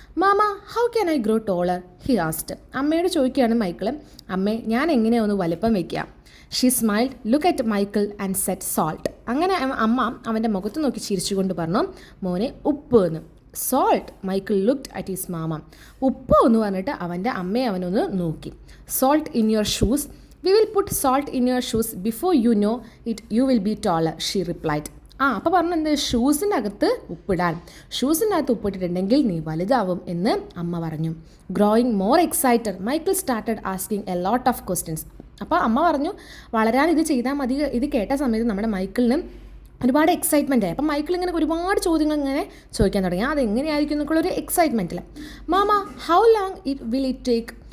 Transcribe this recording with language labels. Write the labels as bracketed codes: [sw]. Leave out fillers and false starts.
[en] Mama, how can I grow taller? He asked. [ml] അമ്മയോട് ചോദിക്കുകയാണ് Michael, അമ്മേ ഞാൻ എങ്ങനെയാണ് ഒന്ന് വലിപ്പം വയ്ക്കുക? [en] She smiled, look at Michael and said salt. [ml] അങ്ങനെ അമ്മ അവൻ്റെ മുഖത്ത് നോക്കി ചിരിച്ചുകൊണ്ട് പറഞ്ഞു, മോനെ ഉപ്പ് എന്ന്. Salt. [en] Michael looked at his mama. [ml] ഉപ്പ് എന്ന് പറഞ്ഞിട്ട് അവൻ്റെ അമ്മയെ അവനൊന്ന് നോക്കി. [en] Salt in your shoes. We will put salt in your shoes before you know it you will be taller, she replied. [ml] അപ്പോൾ പറഞ്ഞു, എന്ത്? ഷൂസിൻ്റെ അകത്ത് ഉപ്പിടാൻ. ഷൂസിൻ്റെ അകത്ത് ഉപ്പിട്ടിട്ടുണ്ടെങ്കിൽ നീ വലുതാവും എന്ന് അമ്മ പറഞ്ഞു. [en] Growing more excited Michael started asking a lot of questions. [ml] അപ്പോൾ അമ്മ പറഞ്ഞു, വളരാൻ ഇത് ചെയ്താൽ മതി. ഇത് കേട്ട സമയത്ത് നമ്മുടെ മൈക്കിളിന് ഒരുപാട് എക്സൈറ്റ്മെൻ്റ് ആയി. അപ്പം മൈക്കിൾ ഇങ്ങനെ ഒരുപാട് ചോദ്യങ്ങൾ ഇങ്ങനെ ചോദിക്കാൻ തുടങ്ങി. അതെങ്ങനെയായിരിക്കും എന്നൊക്കെയുള്ളൊരു എക്സൈറ്റ്മെൻറ്റിൽ. [en] mama, how long will it take